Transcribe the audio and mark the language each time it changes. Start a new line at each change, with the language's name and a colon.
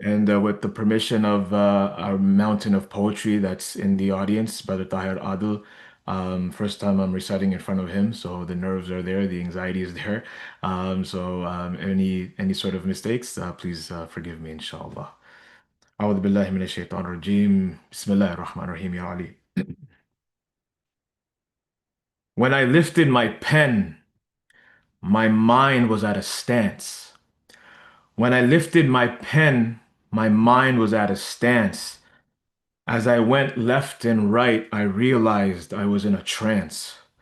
English: And with the permission of our mountain of poetry that's in the audience, Brother Tahir Adil, first time I'm reciting in front of him, so the nerves are there, the anxiety is there. Any sort of mistakes, please forgive me, inshallah.
Arabic: أعوذ بالله من الشيطان الرجيم. بسم الله الرحمن الرحيم يا علي.
English: When I lifted my pen, my mind was at a stance. When I lifted my pen, my mind was at a stance. As I went left and right, I realized I was in a trance.